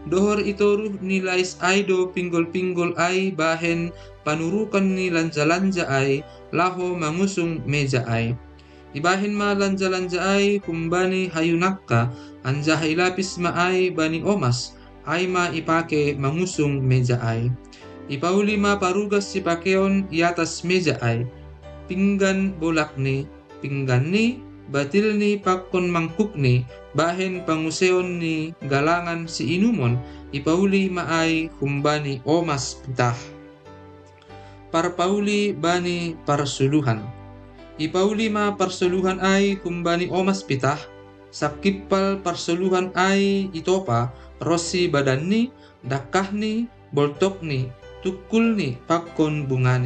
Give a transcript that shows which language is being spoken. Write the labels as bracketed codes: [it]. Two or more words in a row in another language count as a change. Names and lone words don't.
[bts] Dohor itoruh ni lais ay do pinggol-pinggol ay bahen panurukan ni lanja-lanja ay laho mangusung meja ay. Ibahin ma lanja-lanja ay kumbani hayunakka anja ilapis ma ay bani omas ay ma ipake mangusung meja ay. Ipauli ma parugas si pakeon i atas meja ay. Pinggan bolak ni, pinggan ni, batil ni pakon mangkuk ni, bahen panguseon ni galangan si inumon, ipauli maay kumbani omas pitah. Parpauli bani parsuluhan. Ipauli ma parsuluhan ay kumbani omas pitah, sakipal parsuluhan ay itopa, rosi badan ni, dakah ni, boltok ni, tukul ni, pakon bungani.